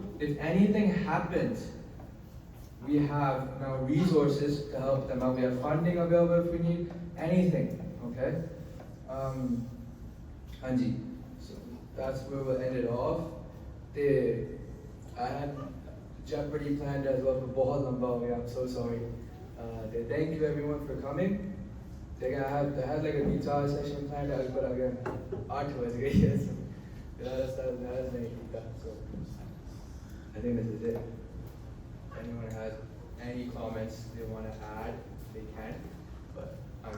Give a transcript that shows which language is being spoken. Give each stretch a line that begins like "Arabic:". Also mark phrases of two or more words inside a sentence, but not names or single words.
English: If anything happens, we have now resources to help them out. We have funding available if we need anything, okay? Anji, so that's where we'll end it off. I had Jeopardy planned as well, but
Hindi: बहुत लम्बा हो गया.
English: I'm so sorry. Thank you everyone for coming. I had like a Vichar session planned, but again, 8 was great. So I think this is it. If anyone has any comments they want to add, they can.